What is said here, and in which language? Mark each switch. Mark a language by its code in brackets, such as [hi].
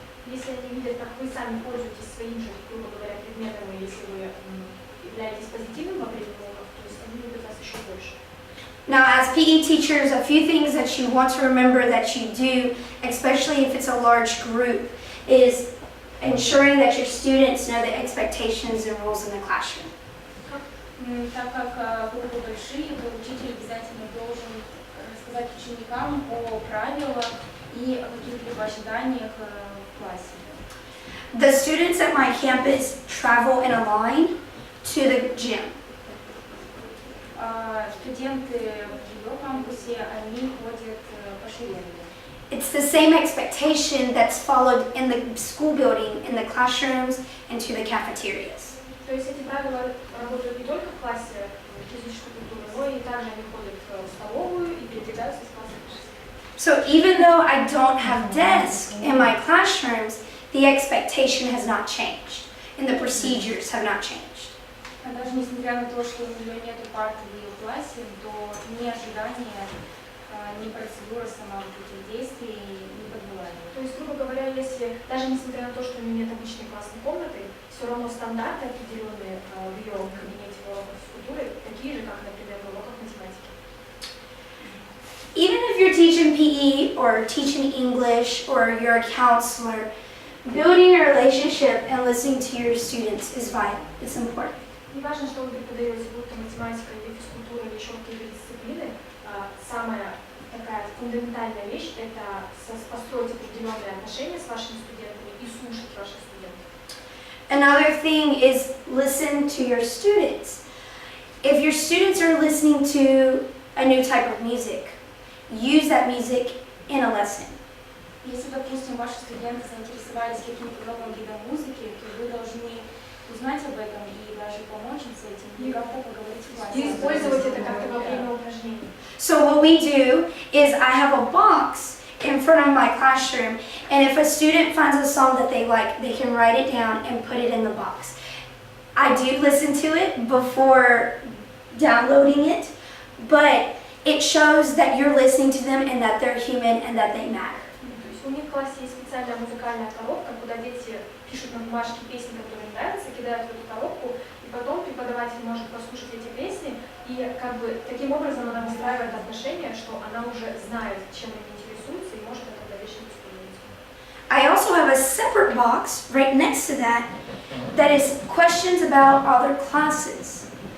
[ru] Если они видят, как вы сами пользуетесь своим же, грубо говоря, предметом, и если вы являетесь позитивным во время уроков, то есть они любят вас еще больше. [en] Now, as PE teachers, a few things that you want to remember that you do, especially if it's a large group, is ensuring that your students know the expectations and rules in the classroom. [ru] Так как группы большие, то учитель обязательно должен рассказать ученикам о правилах и о каких-либо ожиданиях в классе. [en] The students at my campus travel in a line to the gym. [ru] Студенты в ее кампусе, они ходят по шеренге. [en] It's the same expectation that's followed in the school building, in the classrooms, and to the cafeterias. [ru] То есть эти правила работают не только в классе физической культуры, но и также они ходят в столовую и передвигаются из класса в класс. [en] So even though I don't have desks in my classrooms, the expectation has not changed and the procedures have not changed. [ru] А даже несмотря на то, что у нее нет парты в ее классе, то ни ожидания, ни процедура сама этих действий не подвела ее. То есть, грубо говоря, если даже несмотря на то, что у нее нет обычной классной комнаты, все равно стандарты определенные в ее кабинете в уроках физкультуры такие же, как, например, в уроках математики. [en] Even if you're teaching PE or teaching English or you're a counselor, building a relationship and listening to your students is vital. It's important. [ru] Не важно, что вы преподаете, будь то математика или физкультура или еще какие-то дисциплины, самая такая фундаментальная вещь – это построить определенные отношения с вашими студентами и слушать ваших студентов. [en] Another thing is listen to your students. If your students are listening to a new type of music, use that music in a lesson. [ru] Если, допустим, ваши студенты заинтересовались каким-то новым видом музыки, то вы должны узнать об этом и даже помочь им с этим, и как-то поговорить в классе. И использовать это как-то во время упражнений. [en] So what we do is I have a box in front of my classroom, and if a student finds a song that they like, they can write it down and put it in the box. I do listen to it before downloading it, but it shows that you're listening to them and that they're human and that they matter. [ru] То есть у них в классе есть специальная музыкальная коробка, куда дети пишут на бумажке песни, которые им нравятся, кидают в эту коробку, и потом преподаватель может послушать эти песни, и как бы таким образом она выстраивает отношения, что она уже знает, чем они интересуются, и может это в дальнейшем использовать. [en] I also have a separate box right next to that is questions about other classes.